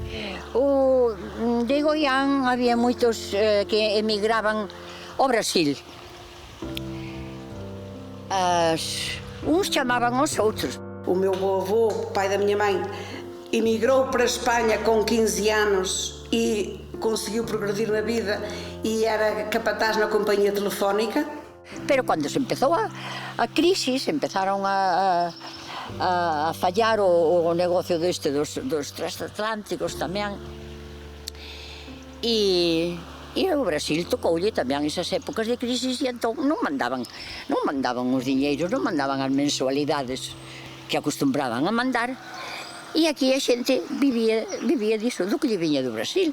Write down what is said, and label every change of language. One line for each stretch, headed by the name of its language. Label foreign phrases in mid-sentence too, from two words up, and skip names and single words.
Galician: De Goián había moitos que emigraban ao Brasil. Uns chamaban aos outros.
Portuguese: O meu avô, pai da minha mãe, emigrou para a Espanha com 15 anos e conseguiu progredir na vida e era capataz na companhia telefónica.
Galician: Pero cando se empezou a crisis, empezaron a fallar o negocio dos transatlánticos tamén. E o Brasil tocoulle tamén esas épocas de crisis e entón non mandaban os diñeiros, non mandaban as mensualidades que acostumbraban a mandar, e aquí a xente vivía diso, do que lle viña do Brasil.